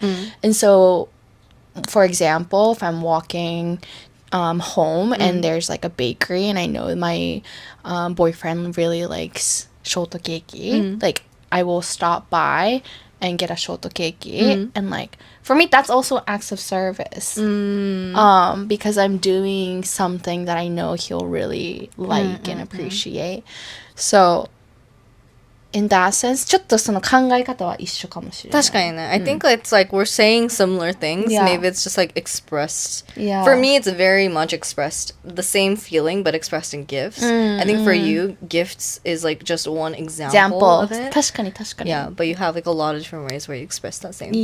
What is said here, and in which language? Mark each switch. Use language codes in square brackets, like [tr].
[en] And so for example, if I'm walking home and there's like a bakery and I know my boyfriend really likes shortcake, like I will stop by and get a shortcake and like for me that's also acts of service because I'm doing something that I know he'll really like and appreciate. So in that sense, [ja] ちょっとその考え方は一緒かもしれない。確かにね。 [en] I think it's like we're saying similar things. Maybe it's just like expressed. For me, it's very much expressed. The same feeling, but expressed in gifts. I think for you, gifts is like just one example of it. [ja] 確かに。 [en] Yeah, but you have like a lot of different ways where you express that same thing.